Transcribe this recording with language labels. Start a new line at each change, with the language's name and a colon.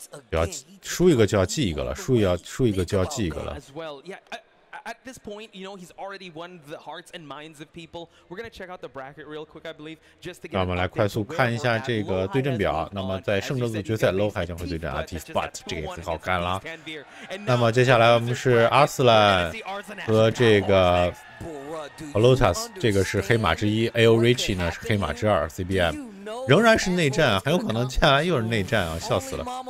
Chinese: 要输一个就要记一个了，输一个就要记一个了。
English: at this point, you know, he's already won the hearts and minds of people. We're gonna check out the bracket real quick, I believe, just to get.
Chinese: 那我们来快速看一下这个对阵表。那么在胜者组决赛 ，Low 还将会对阵 Spot， 这个也很好看了。那么接下来我们是阿斯兰和这个 Lotus， 这个是黑马之一 ，A.O. Richie 呢是黑马之二 ，CBM。仍然是内战，很有可能接下来又是内战啊，笑死了！